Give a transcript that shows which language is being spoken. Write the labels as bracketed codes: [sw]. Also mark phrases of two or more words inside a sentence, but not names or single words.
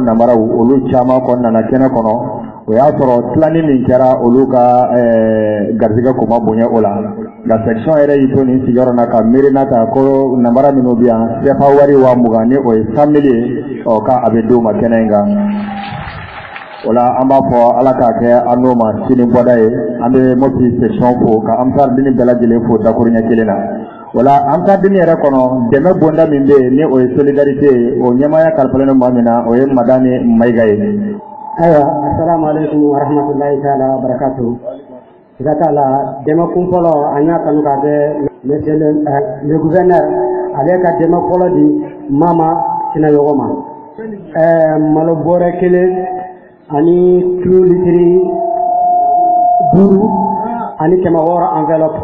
[bm] namaraw olu caman kɔni nana kɛnɛ kɔnɔ o y'a sɔrɔ tilani min kɛra olu ka garizigɛ ko ma bonya o la nka section yɛrɛ y'i to nin sigiyɔrɔ na ka miirina ta ko namara minnu bɛ yan sefa wari wa 20 ni o ye 100 000 ye ka a bɛ d'o ma kɛnɛ in kan o la an b'a fɔ ala k'a kɛ an n'o ma sini bɔda ye an bɛ Mopti section fo ka Ansardine bɛɛ lajɛlen fo dakuru ɲɛ kelen na. Wala Ansardine yɛrɛ kɔnɔ dɛmɛ bonda min bɛ yen ni o ye solidarité ye o ɲɛmaya kalifalen maa min na o ye Madani Mayiga ye. [ar] Ayiwa السلام عليكم ورحمة الله تعالى وبركاته. [bm] Siga t'a la dɛmɛ kun fɔlɔ an y'a kanu k'a kɛ [fr] monsieur le gouverneur [bm] ale ka dɛmɛ fɔlɔ di Mama Sinayogo ma. Malo bɔrɛ 1 ani kilo litiri 5 ani 600 enveloppe.